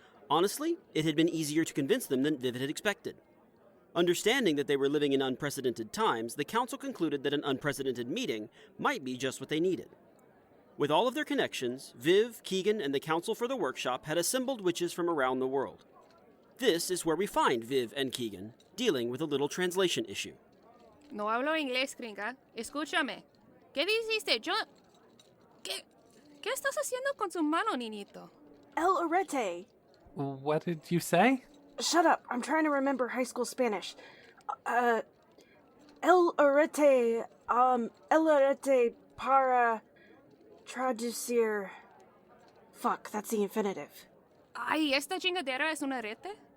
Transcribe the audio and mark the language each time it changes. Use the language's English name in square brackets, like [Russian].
[English] Honestly, it had been easier to convince them than Viv had expected. Understanding that they were living in unprecedented times, the council concluded that an unprecedented meeting might be just what they needed. With all of their connections, Viv, Kieghan, and the council for the workshop had assembled witches from around the world. This is where we find Viv and Kieghan dealing with a little translation issue. [Spanish] No hablo inglés, gringa. Escúchame. ¿Qué dijiste? ¿Qué estás haciendo con su mano, niñito? El arete. [English] What did you say? Shut up. I'm trying to remember high school Spanish. [Spanish] El arete para traducir. [English] Fuck, that's the infinitive. [Spanish] Ay, ¿esta chingadera es un arete?